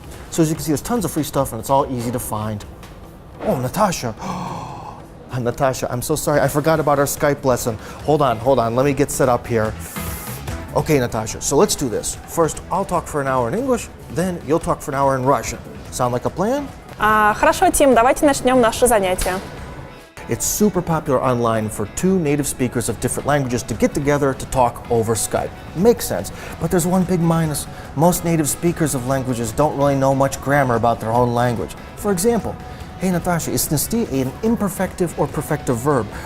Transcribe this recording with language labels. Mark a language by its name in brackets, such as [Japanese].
[English] So as you can see, there's tons of free stuff and it's all easy to find. Oh, Natasha. Natasha, I'm so sorry. I forgot about our Skype lesson. Hold on. Let me get set up here. Okay, Natasha, so let's do this. First, I'll talk for an hour in English, then you'll talk for an hour in Russian. Sound like a plan? [Russian] Хорошо, Тим, давайте начнем наше занятие. [English] It's super popular online for 2 native speakers of different languages to get together to talk over Skype. Makes sense, but there's one big minus. Most native speakers of languages don't really know much grammar about their own language. For example, hey Natasha, is nesti an imperfective or perfective verb?